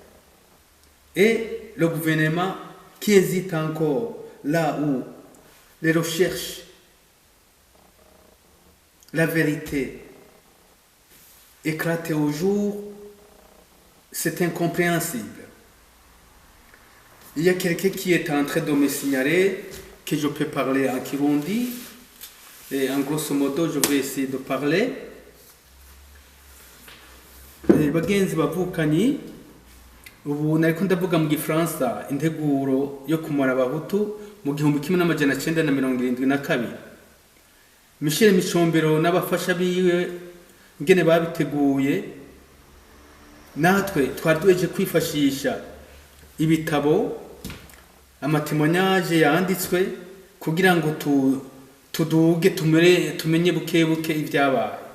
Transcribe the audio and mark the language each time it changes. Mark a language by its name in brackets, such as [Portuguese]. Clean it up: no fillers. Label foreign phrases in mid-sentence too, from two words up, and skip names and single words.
[French] Et le gouvernement qui hésite encore là où les recherches, la vérité éclatent au jour, c'est incompréhensible. Il y a quelqu'un qui est en train de me signaler que je peux parler en Kirundi, et en grosso modo je vais essayer de parler. [Rundi] Bagenzi bavukanye, ubu nariko ndavuga mu Gifaransa integuro yo kumara abahutu mu 1972. Michel Micombero n'abafasha biwe ngene babiteguye, natwe twari duheje kwifashisha ibitabo, amatemonyage yanditswe kugira ngo tuduge tumenye buke buke ibyabaye.